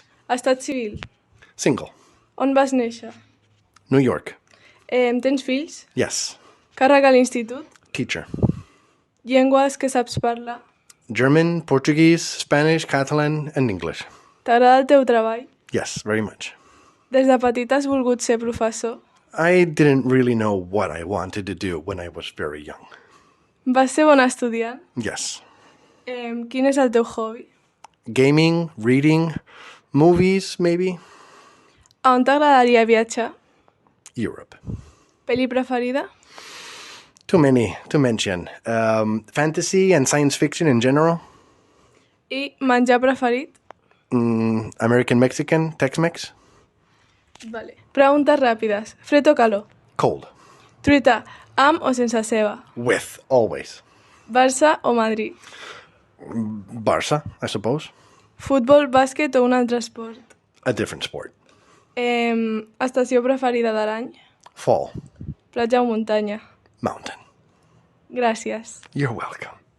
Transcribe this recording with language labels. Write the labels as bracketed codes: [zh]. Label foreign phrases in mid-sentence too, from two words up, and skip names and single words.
[ca] Estat civil. [en] Single. [ca] On vas néixer? [en] New York. [ca] Tens fills? [en] Yes. [ca] Càrrec a l'institut? [en] Teacher. [ca] Llengües que saps parlar? [en] German, Portuguese, Spanish, Catalan, and English. [ca] T'agrada el teu treball? [en] Yes, very much. [ca] Des de petit has volgut ser professor? [en] I didn't really know what I wanted to do when I was very young. [ca] Vas ser bon estudiant? [en] Yes. [ca] Quin és el teu hobby? [en] Gaming, reading, movies, maybe. [ca] A on t'agradaria viatjar? [en] Europe. [ca] Pel·li preferida? [en] Too many to mention. Fantasy and science fiction in general. [ca] I menjar preferit? [en] American Mexican, Tex-Mex. [ca] Vale. Preguntes ràpides. Fred o calor? [en] Cold. [ca] Truita, amb o sense ceba? [en] With, always. [ca] Barça o Madrid? [en] Barça, I suppose. [ca] Futbol, bàsquet o un altre esport? [en] A different sport. [ca] Estació preferida de l'any? [en] Fall. [ca] Platja o muntanya? [en] Mountain. [ca] Gràcies. [en] You're welcome.